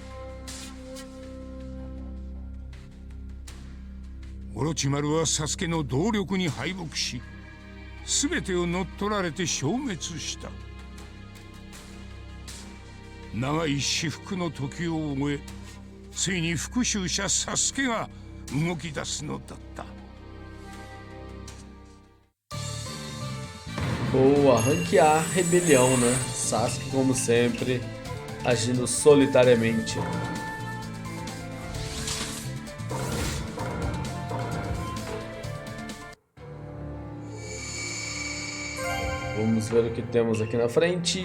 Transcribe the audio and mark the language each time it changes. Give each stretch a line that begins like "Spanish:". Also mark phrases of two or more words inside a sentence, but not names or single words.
Japanese: オロチマルはサスケの動力に敗北し、全てを乗っ取られて消滅した。長い至福の時を終え、ついに復讐者サスケが動き出すのだった。
Portuguese: Boa, ranquear rebelião, né? Sasuke, como sempre, agindo solitariamente. Vamos ver o que temos aqui na frente.